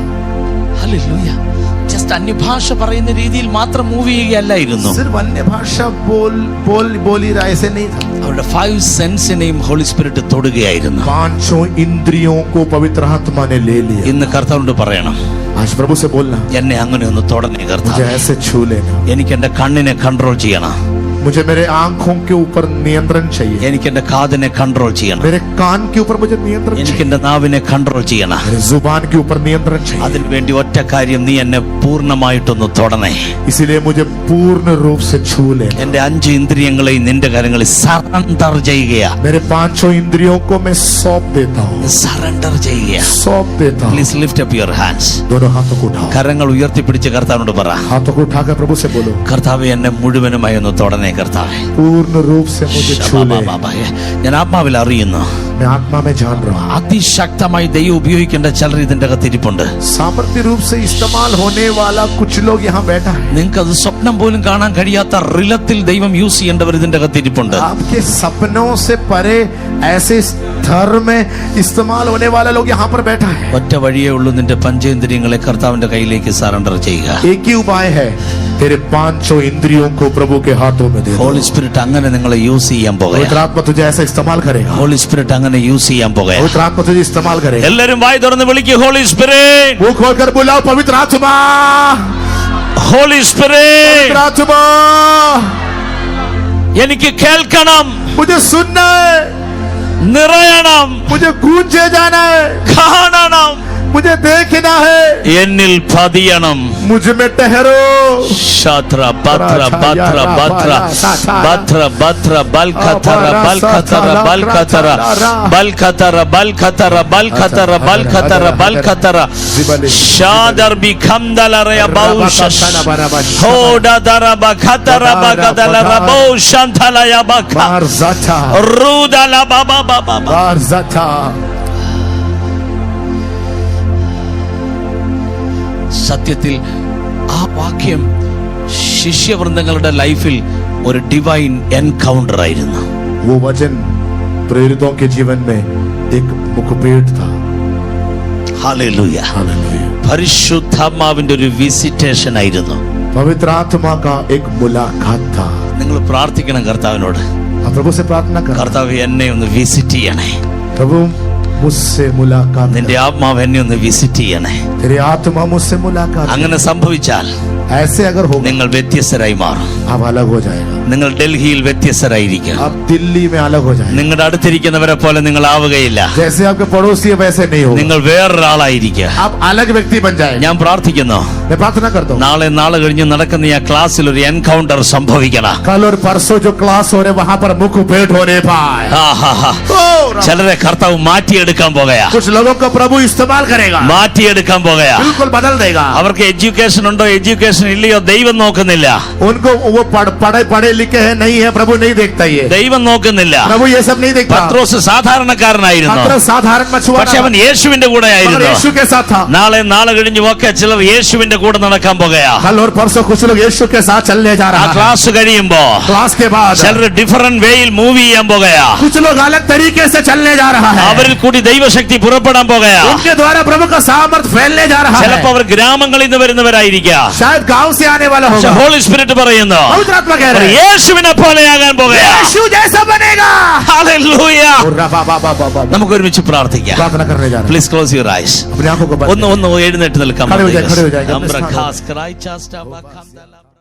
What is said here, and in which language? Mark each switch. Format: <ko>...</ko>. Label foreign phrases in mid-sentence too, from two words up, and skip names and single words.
<ml>ഹല്ലേലൂയ. ജസ്റ്റ് അന്യഭാഷ പറയുന്ന രീതിയിൽ മാത്രം മൂവ് ചെയ്യുകയല്ലായിരുന്നു.</ml> <hi>सिर्फ अन्य भाषा बोल ही रहा ऐसे नहीं था।</hi> <ml>അവരുടെ 5 സെൻസിനെയും</ml> <en>Holy Spirit</en> <ml>തൊടുകയായിരുന്നു.</ml> <hi>5 इंद्रियों को पवित्र आत्मा ने ले लिया।</hi> <ml>ഇന്ന് കർത്താവിനോട് പറയണം,</ml> <hi>आज प्रभु से बोलना,</hi> <ml>എന്നെ അങ്ങനെ ഒന്ന് തൊടണേ</ml> <hi>मुझे</hi> <ml>കർത്താവേ.</ml> <hi>ऐसे छू लेना।</hi> <ml>എനിക്ക് എന്റെ കണ്ണിനെ കൺട്രോൾ ചെയ്യണം.</ml> <hi>मुझे मेरे आंखों के ऊपर नियंत्रण चाहिए।</hi> <ml>എനിക്ക് എന്റെ കാതിനെ കൺട്रोल ചെയ്യണം.</ml> <hi>मेरे कान के ऊपर मुझे नियंत्रण</hi> <ml>എനിക്ക്</ml> <hi>चाहिए।</hi> <ml>എന്റെ നാവിനെ കൺട്രോൾ ചെയ്യണം.</ml> <hi>मेरे जुबान के ऊपर नियंत्रण चाहिए।</hi> <ml>അതിനുവേണ്ടി ഒറ്റ കാര്യം, നീ എന്നെ പൂർണ്ണമായിട്ടൊന്ന് തൊടണേ.</ml> <hi>इसीलिए मुझे पूर्ण रूप से छू लेना।</hi> <ml>എന്റെ 5 ഇന്ദ്രിയങ്ങളെയും നിന്റെ കരങ്ങളിൽ സറണ്ടർ ചെയ്യുകയാ.</ml> <hi>मेरे 5 इंद्रियों को मैं सौंप देता हूँ।</hi> <ml>സറണ്ടർ ചെയ്യുക.</ml> <hi>सौंप देता हूँ।</hi> <en>Please lift up your hands.</en> <hi>दोनों हाथों को उठाओ।</hi> <ml>കരങ്ങൾ ഉയർത്തിപ്പിടിച്ച് കർത്താവിനോട് പറ,</ml> <hi>हाथों को उठाकर प्रभु से बोलो,</hi> <ml>കർത്താവേ എന്നെ മുഴുവനുമായി ഒന്ന് തൊടണേ കർത്താവേ.</ml> <hi>पूर्ण रूप से मुझे छू ले।</hi> <ml>ഞാൻ ആത്മാവിൽ അറിയുന്നു,</ml> <hi>मैं आत्मा में जान रहा हूँ।</hi> <ml>അതിശക്തമായി ദൈവം ഉപയോഗിക്കേണ്ട ചിലർ ഇതിന്റെ അകത്തിരിപ്പുണ്ട്.</ml> <hi>सामर्थ्य रूप से इस्तेमाल होने वाला कुछ लोग यहाँ बैठा है।</hi> <ml>നിങ്ങൾക്ക് അത് സ്വപ്നം പോലും കാണാൻ കഴിയാത്ത റിലത്തിൽ ദൈവം യൂസ് ചെയ്യേണ്ടവർ ഇതിന്റെ അകത്തിരിപ്പുണ്ട്.</ml> <hi>आपके सपनों से परे ऐसे स्तर में इस्तेमाल होने वाला लोग यहाँ पर बैठा है।</hi> <ml>ഒറ്റ വഴിയേ ഉള്ളൂ, നിന്റെ പഞ്ചേന്ദ്രിയങ്ങളെ കർത്താവിന്റെ കയ്യിലേക്ക് സറണ്ടർ ചെയ്യുക.</ml> <hi>एक ही उपाय है, तेरे 5 इंद्रियों को प्रभु के हाथों में दे दो।</hi> <en>Holy Spirit</en> <ml>അങ്ങനെ നിങ്ങളെ യൂസ് ചെയ്യാൻ</ml> <hi>पवित्र</hi> <ml>പോകുക.</ml> <hi>आत्मा तुझे ऐसा इस्तेमाल करेगा।</hi> <en>Holy Spirit</en> <ml>അങ്ങനെ യൂസ് ചെയ്യാൻ പോകുക.</ml> <hi>पवित्र आत्मा तुझे इस्तेमाल करेगा।</hi> <ml>എല്ലാവരും വായി തുറന്ന് വിളിക്കുക,</ml> <en>Holy Spirit,</en> <hi>मुंह खोलकर बुलाओ, पवित्र आत्मा,</hi> <en>Holy Spirit.</en> <hi>पवित्र आत्मा,</hi> <ml>എനിക്ക് കേൾക്കണം,</ml> <hi>मुझे सुनना है,</hi> <ml>നിറയണം,</ml> <hi>मुझे गूंजे जाना है,</hi> <ml>കാണണം,</ml> <hi>मुझे देखना है,</hi> <ml>എന്നിൽ പതിയണം.</ml> <hi>मुझ में ठहरो। ശാത്ര ബത്ര ബത്ര ബത്ര ബത്ര ബത്ര ബൽഖതറ ബൽഖതറ ബൽഖതറ ബൽഖതറ ബൽഖതറ ബൽഖതറ ബൽഖതറ ബൽഖതറ ഷാദർ ബി ഖംദലറയ ബൗഷ ഹോദദറ ബഖതറ ബഗദലറ ബൗഷന്തലയ ബഖ बारज़ाता, റുദല ബാബാ ബാബാ. बारज़ाता।</hi> <ml>സത്യത്തിൽ ആ വാക്യം ശിഷ്യവൃന്ദങ്ങളുടെ ലൈഫിൽ ഒരു</ml> <en>divine encounter</en> <ml>ആയിരുന്നു.</ml> <hi>वो वचन प्रेरितों के जीवन में एक मुखपेट था।</hi> <ml>ഹല്ലേലൂയ.</ml> <hi>हालेलुया।</hi> <ml>പരിശുദ്ധാത്മാവിന്റെ ഒരു വിസിറ്റേഷൻ ആയിരുന്നു.</ml> <hi>पवित्र आत्मा का एक मुलाकात था।</hi> <ml>നിങ്ങൾ പ്രാർത്ഥിക്കണം കർത്താവിനോട്,</ml> <hi>आप प्रभु से प्रार्थना कर,</hi> <ml>കർത്താവ് എന്നെ ഒന്ന് വിസിറ്റ് ചെയ്യണേ.</ml> <hi>प्रभु मुझसे मुलाकात</hi> <ml>നിന്റെ</ml> <hi>कर।</hi> <ml>ആത്മാവ് എന്നെ ഒന്ന് വിസിറ്റ് ചെയ്യണേ.</ml> <hi>तेरी आत्मा मुझसे मुलाकात कर।</hi> <ml>അങ്ങനെ സംഭവിച്ചാൽ</ml> <hi>ऐसे अगर होगा</hi> <ml>നിങ്ങൾ വ്യത്യസ്തരായി മാറും.</ml> <hi>आप अलग हो जाएगा,</hi> <ml>നിങ്ങൾ ഡൽഹിയിൽ വ്യത്യസ്തരായിരിക്കും.</ml> <hi>आप दिल्ली में अलग हो जाएगा,</hi> <ml>നിങ്ങളുടെ അടുത്തിരിക്കുന്നവരെ പോലെ നിങ്ങൾ ആവുകയില്ല.</ml> <hi>जैसे आपके पड़ोसी है वैसे नहीं होगा,</hi> <ml>നിങ്ങൾ വേറൊരാളായിരിക്കുക.</ml> <hi>आप अलग व्यक्ति बन जाएंगे।</hi> <ml>ഞാൻ പ്രാർത്ഥിക്കുന്നു,</ml> <hi>मैं प्रार्थना करता हूँ</hi> <ml>നാളെ കഴിഞ്ഞ് നടക്കുന്ന ഈ ക്ലാസ്സിൽ ഒരു എൻകൗണ്ടർ സംഭവിക്കണം.</ml> <hi>कल और परसों जो क्लास हो रहे वहां पर मुख भेंट होने पाए।</hi> <ml>ചിലരെ കർത്താവ് മാറ്റിയെടുക്കാൻ പോകുകയാ.</ml> <hi>कुछ लोगों को प्रभु इस्तेमाल करेगा,</hi> <ml>മാറ്റിയെടുക്കാൻ പോകുകയാ.</ml> <hi>बिल्कुल बदल देगा।</hi> <ml>അവർക്ക് എഡ്യൂക്കേഷൻ ഉണ്ടോ എഡ്യൂക്കേഷൻ ഇല്ലയോ ദൈവം നോക്കുന്നില്ല.</ml> <hi>उनको वो पढ़े लिखे हैं नहीं है, प्रभु नहीं देखता, ये</hi> <ml>ദൈവം നോക്കുന്നില്ല.</ml> <hi>प्रभु ये सब नहीं देखता।</hi> <ml>പത്രോസ് സാധാരണക്കാരനായിരുന്നു,</ml> <hi>पतरस साधारण मछुआरा</hi> <ml>പക്ഷെ അവൻ യേശുവിന്റെ കൂടെ</ml> <hi>मगर</hi> <ml>ആയിരുന്നു.</ml> <hi>यीशु के साथ था।</hi> <ml>നാളെ കഴിഞ്ഞ് ഒക്കെ ചിലർ യേശുവിന്റെ കൂടെ നടക്കാൻ പോകുകയാ.</ml> <hi>कल और परसों कुछ लोग यीशु के साथ चलने जा</hi> <ml>ആ</ml> <hi>रहा है।</hi> <ml>ക്ലാസ് കഴിയുമ്പോ</ml> <hi>क्लास के बाद</hi> <ml>ചിലർ ഡിഫറെന്റ് വേയിൽ മൂവ് ചെയ്യാൻ പോകുകയാ.</ml> <hi>कुछ लोग अलग तरीके से चलने जा रहा है,</hi> <ml>അവരിൽ കൂടി ദൈവശക്തി പുറപ്പെടാൻ പോകുകയാ.</ml> <hi>उनके द्वारा प्रभु का सामर्थ्य फैलने जा रहा है।</hi> <ml>ചിലപ്പോ അവർ ഗ്രാമങ്ങളിൽ നിന്ന് വരുന്നവരായിരിക്കാം.</ml> <hi>शायद गांव से आने वाला होगा।</hi> <en>Holy Spirit</en> <ml>പറയുന്നു</ml> <hi>पवित्र आत्मा कह रहे हैं</hi> <ml>യേശുവിനെ പോലെയാകാൻ പോകുകയാ.</ml> <hi>यीशु जैसा बनेगा।</hi> <ml>ഹല്ലേലൂയ. बाबा നമുക്ക് ഒരുമിച്ച് പ്രാർത്ഥിക്കാം.</ml> <hi>प्रार्थना करने जा रहे हैं,</hi> <en>Please close your eyes.</en> <hi>अपनी आंखों को बंद</hi> <ml>ഒന്ന് എഴുന്നേറ്റ് നിൽക്കാം.</ml> <hi>खड़े हो जाए, खड़े हो जाए। അംബ്രഖാസ് ക്രൈച്ചാസ്റ്റാ ബഖാംദല</hi>